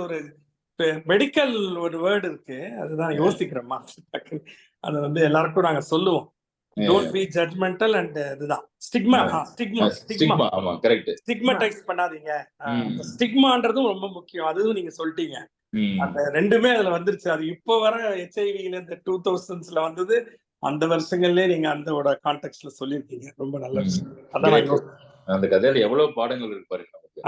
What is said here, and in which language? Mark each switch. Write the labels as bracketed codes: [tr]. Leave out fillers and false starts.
[ta] ஒரு மெடிக்கல் ஒரு வேர்டு இருக்கு, அதுதான் யோசிக்கிறோமா, அது வந்து எல்லாருக்கும் நாங்க சொல்லுவோம். [en] Don't be judgmental and [ta] இதுதான் ஸ்டிக்மா. ஆமா, கரெக்ட். ஸ்டிக்மடைஸ் பண்ணாதீங்க. ஸ்டிக்மான்றதும் ரொம்ப முக்கியம், அதுவும் நீங்க சொல்லிட்டீங்க. அந்த ரெண்டுமே அதுல வந்துருச்சு. அது இப்போ வர HIV-ல இந்த 2000s வந்தது. அந்த வருஷங்கள்லயே நீங்க அந்த கான்டெக்ட்ல சொல்லியிருக்கீங்க. ரொம்ப நல்ல விஷயம். அதான் அந்த கதையில எவ்வளவு பாடங்கள் இருக்கு பாருங்க நமக்கு.